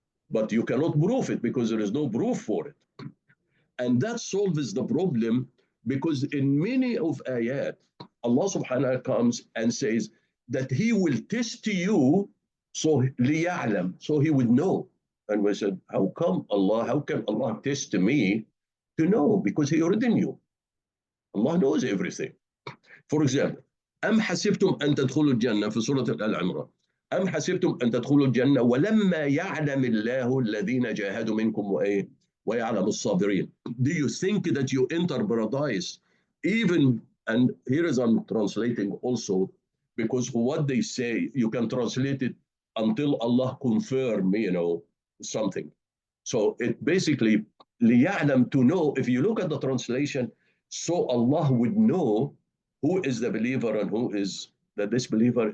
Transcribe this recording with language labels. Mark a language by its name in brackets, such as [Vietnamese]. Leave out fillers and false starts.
[English] But you cannot prove it because there is no proof for it. And that solves the problem, because in many of ayat, Allah subhanahu wa ta'ala comes and says that He will test you, so لِيَعْلَمْ, so He would know. And we said, how can Allah test me to know? Because He already knew. Allah knows everything. For example, [Arabic] أم حسبتم أن تدخلوا الجنة في سورة آل عمران. أم حسبتم أن تدخلوا الجنة ولما يعلم الله الذين جاهدوا منكم ويعلم الصابرين. [English] Do you think that you enter paradise even, and here is I'm translating also, because what they say, you can translate it until Allah confirm, something. So it basically, لِيَعْلَمْ, to know. If you look at the translation, so Allah would know who is the believer and who is the disbeliever.